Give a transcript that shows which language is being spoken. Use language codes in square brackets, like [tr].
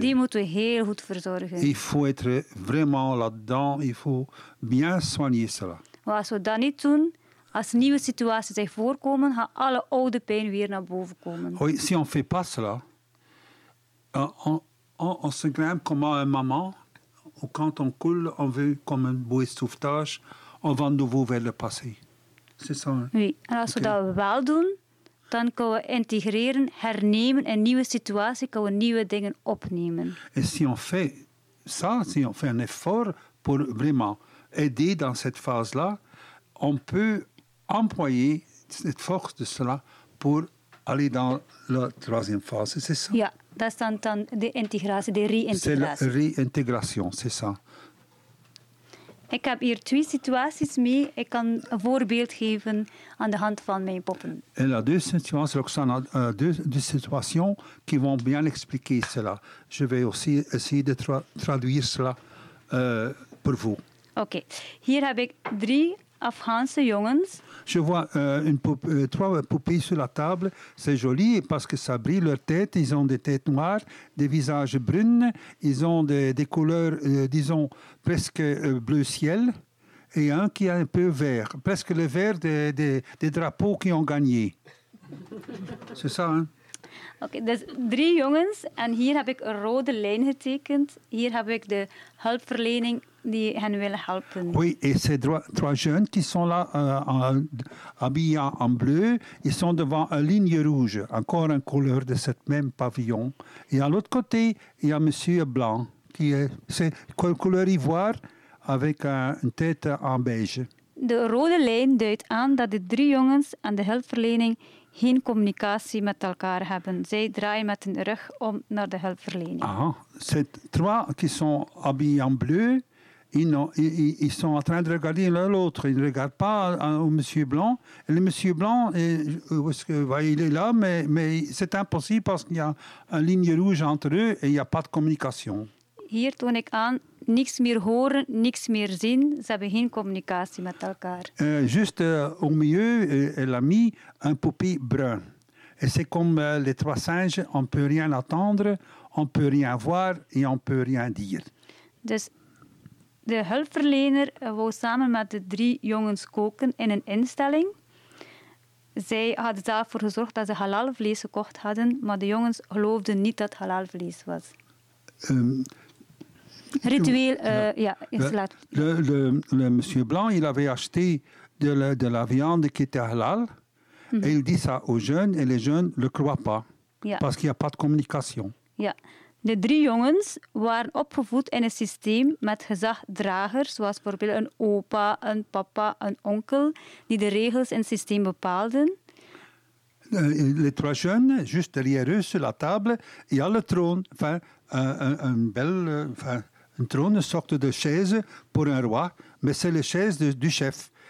[nl] Die moeten we heel goed verzorgen. [fr] Il faut être vraiment là-dedans. Il faut bien soigner cela. [nl] Maar als we dat niet doen, als nieuwe situaties zich voorkomen, gaan alle oude pijn weer naar boven komen. [fr] Oui, si on ne fait pas cela, on se grimpe comme un maman, ou quand on coule, on veut comme une bouée de sauvetage, on va de nouveau vers le passé. C'est ça. [nl] Oui, en als okay. we dat wel doen... Dan kunnen we integreren, hernemen een nieuwe situatie, kunnen we nieuwe dingen opnemen. [fr] En si on fait ça, si on fait un effort pour vraiment aider dans cette phase-là, on peut employer cette force de cela pour aller dans la troisième phase, c'est ça? [nl] Ja, dat is dan de integratie, de réintégration. [fr] C'est la réintégration, c'est ça. [nl] Ik heb hier twee situaties mee. Ik kan een voorbeeld geven aan de hand van mijn poppen. [fr] En la deux situations, Roxana, deux situations qui vont bien expliquer cela. Je vais aussi essayer de traduire cela pour vous. Oké. Okay. [nl] Hier heb ik drie Afghaanse jongens. [fr] Je vois trois poupées sur la table. C'est joli parce que ça brille leur tête. Ils ont des têtes noires, des visages brunes. Ils ont des couleurs, disons, presque bleu ciel. Et un qui est un peu vert. Presque le vert des drapeaux qui ont gagné. C'est ça, hein? [nl] Oké, okay, dus drie jongens. En hier heb ik een rode lijn getekend. Hier heb ik de hulpverlening die hen willen helpen. [fr] Oui, et ces trois jeunes qui sont là habillés en bleu, ils sont devant une ligne rouge, encore une couleur de cette même pavillon. Et à l'autre côté, il y a monsieur blanc qui est c'est couleur ivoire avec une tête en beige. [nl] De rode lijn duidt aan dat de drie jongens aan de hulpverlening geen communicatie met elkaar hebben. Zij draaien met hun rug om naar de hulpverlening. Aha. [fr] Ces trois qui sont habillés en bleu, ils sont en train de regarder l'un l'autre. Ils ne regardent pas au monsieur blanc. Et le monsieur blanc, il est là, mais c'est impossible parce qu'il y a une ligne rouge entre eux et il n'y a pas de communication. [nl] Hier toon ik aan, niks meer horen, niks meer zien. Ze hebben geen communicatie met elkaar. [fr] Juste au milieu, elle a mis un poupée brun. Et c'est comme les trois singes, on ne peut rien attendre, on ne peut rien voir et on ne peut rien dire. [nl] Dus de hulpverlener wou samen met de drie jongens koken in een instelling. Zij hadden zelf voor gezorgd dat ze halal vlees gekocht hadden, maar de jongens geloofden niet dat halal vlees was. [fr] Rituel, Le monsieur Blanc, il avait acheté de la viande qui était halal. Mm-hmm. Et il dit ça aux jeunes et les jeunes ne le croient pas. Ja. Parce qu'il n'y a pas de communication. [nl] Ja. De drie jongens waren opgevoed in een systeem met gezagdragers, zoals bijvoorbeeld een opa, een papa, een onkel, die de regels in het systeem bepaalden. [fr] Les trois jeunes, juste derrière eux, sur la table, il y a le trône, enfin, un trône, une sorte de chaise pour un roi, mais c'est la chaise du chef.